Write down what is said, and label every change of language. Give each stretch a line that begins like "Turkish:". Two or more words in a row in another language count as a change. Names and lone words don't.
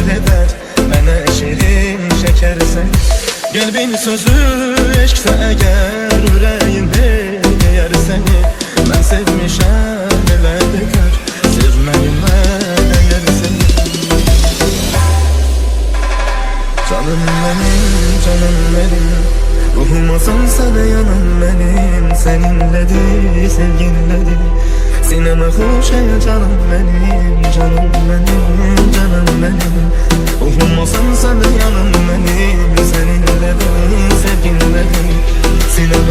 Azerbaijani: edər Mənə şirin şəkərsən Qəlbin sözü eşqsə əgər Ürəyim deyər səni Mən sevmişəm elə bekar Sevməyimə dəyər səni
Turkish: Canım benim Ruhumasan sana yanım benim Seninledir, sevginledir Sineme hoş ey canım benim Canım benim, canım benim Ruhumasan sana yanım benim Seninledir, sevginledir Sineme